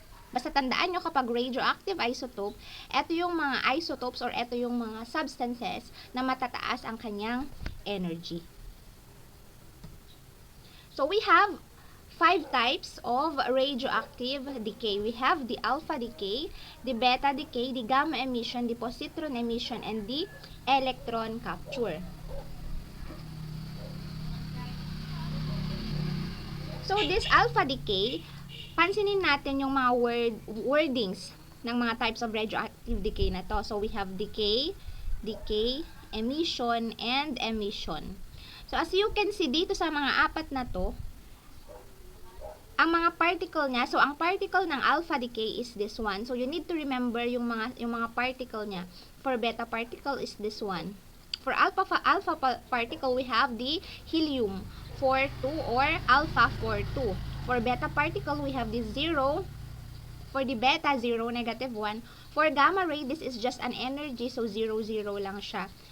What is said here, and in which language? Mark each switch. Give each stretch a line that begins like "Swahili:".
Filipino: Basta tandaan nyo, kapag radioactive isotope, ito yung mga isotopes or ito yung mga substances na matataas ang kanyang energy.
English: So, we have 5 types of radioactive decay. We have the alpha decay, the beta decay, the gamma emission, the positron emission, and the electron capture. So, this alpha decay,
Filipino: pansinin natin yung mga
English: wordings ng mga types of radioactive decay
Filipino: na to.
English: So, we have decay, emission, and emission. So, as you can see
Filipino: dito sa mga apat na to, ang mga particle niya,
English: so ang particle ng alpha decay is this one. So, you need to remember
Filipino: yung mga particle niya.
English: For beta particle is this one. For alpha particle, we have the helium 42 or alpha 42. For beta particle, we have the 0. For the beta, 0, negative 1. For gamma ray, this is just an energy, so 0, 0
Filipino: lang siya.